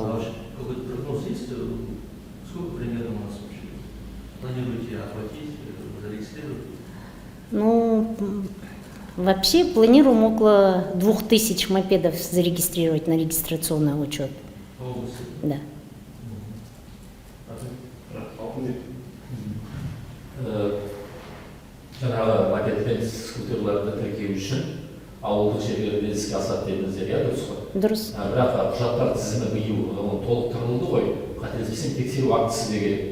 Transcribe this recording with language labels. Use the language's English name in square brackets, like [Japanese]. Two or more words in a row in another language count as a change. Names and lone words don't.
[Russian] А вообще какой-то прогноз есть? Сколько примерно у нас вообще планируете охватить, зарегистрировать? Ну, вообще планируем около 2000 мопедов зарегистрировать на регистрационный учет. По области? Да. [Kazakh] жаңағы мопед пен скутерларды тіркеу үшін ауылдық жерлерде іске асады дедіңіздер, иә, дұрыс қой? Дұрыс. Бірақ құжаттар тізімі биыл толықтырылды ғой, қателеспесем тексеру актісі де керек.